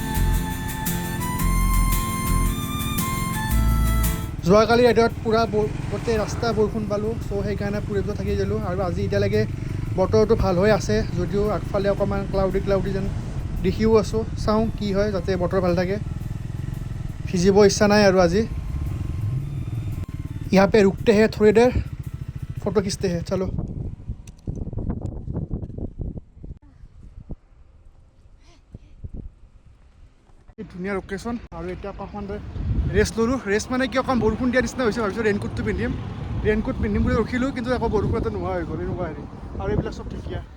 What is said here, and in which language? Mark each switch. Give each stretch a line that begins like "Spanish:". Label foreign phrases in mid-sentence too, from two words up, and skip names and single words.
Assamese: যোৱাকালি ৰাইডত পূৰা গোটেই ৰাস্তা বৰষুণ পালোঁ সেইকাৰণে পুৰিব থাকি গ'লোঁ আৰু আজি এতিয়ালৈকে বতৰটো ভাল হৈ আছে যদিও আগফালে অকণমান ক্লাউডি যেন দেখিও আছোঁ চাওঁ কি হয় যাতে বতৰ ভাল থাকে ভিজিব ইচ্ছা নাই আৰু আজি
Hindi: यहाँ पे रुकते हैं थोड़ी देर फोटो खींचते हैं चलो
Assamese: ধুনীয়া লোকেশ্যন আৰু এতিয়া অকণমান ৰেষ্ট ল'লোঁ ৰেষ্ট মানে কি অকণ বৰষুণ দিয়া নিচিনা হৈছে ভাবিছোঁ ৰেইনকোটটো পিন্ধিম বুলি ৰখিলোঁ কিন্তু আকৌ বৰষুণ এটা নোহোৱা হৈ গ'ল এনেকুৱা হেৰি আৰু এইবিলাক চব ঢেকীয়া